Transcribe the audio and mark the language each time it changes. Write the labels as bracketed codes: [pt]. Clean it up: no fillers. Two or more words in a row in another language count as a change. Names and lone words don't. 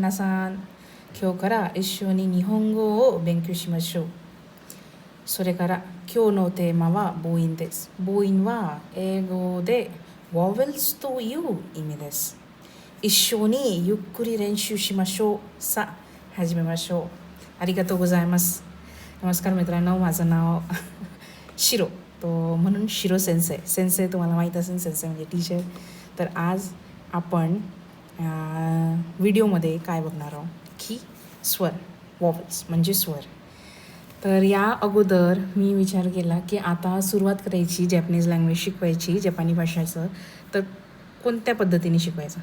[ja] 皆さん、今日から一緒に日本語を勉強しましょう。それから今日のテーマは母音です。母音は英語で vowels という意味です。一緒にゆっくり練習しましょう。さあ、始めましょう。ありがとうございます。 [mr] नमस्कार मित्रांनो, माझं नाव शिरो, तो म्हणून शिरो सेन्से. सेन्से तुम्हाला माहीत असेल, सेन्से म्हणजे टीचर. तर आज आपण व्हिडिओमध्ये काय बघणार आहोत की स्वर, वॉवल्स म्हणजे स्वर. तर या अगोदर मी विचार केला की आता सुरुवात करायची [en] Japanese language [mr] शिकवायची, जपानी भाषाचं, तर कोणत्या पद्धतीने शिकवायचं.